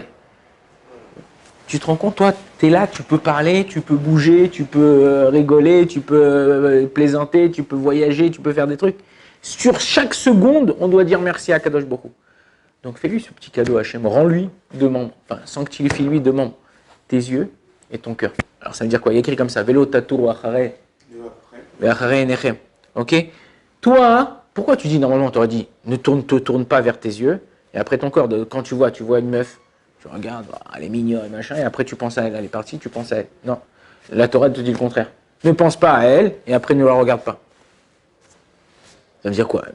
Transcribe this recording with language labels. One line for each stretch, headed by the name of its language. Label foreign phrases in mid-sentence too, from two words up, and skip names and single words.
French: Tu te rends compte, toi, tu es là, tu peux parler, tu peux bouger, tu peux rigoler, tu peux plaisanter, tu peux voyager, tu peux faire des trucs. Sur chaque seconde, on doit dire merci à
Hebrew: הקדוש ברוך הוא.
French: Donc fais-lui ce petit cadeau, Hachem, rends-lui 2 membres, enfin sanctifie-lui 2 membres, tes yeux et ton cœur. Alors ça veut dire quoi? Il y a écrit comme ça,
Hebrew: ולא תתורו אחרי עיניכם.
French: Ok? Toi, pourquoi tu dis, normalement, tu aurais dit, ne te tourne pas vers tes yeux, et après ton corps, quand tu vois une meuf, tu regardes, elle est mignonne, machin, et après tu penses à elle, elle est partie, tu penses à elle. Non, la Torah te dit le contraire. Ne pense pas à elle, et après ne la regarde pas. Ça veut dire quoi?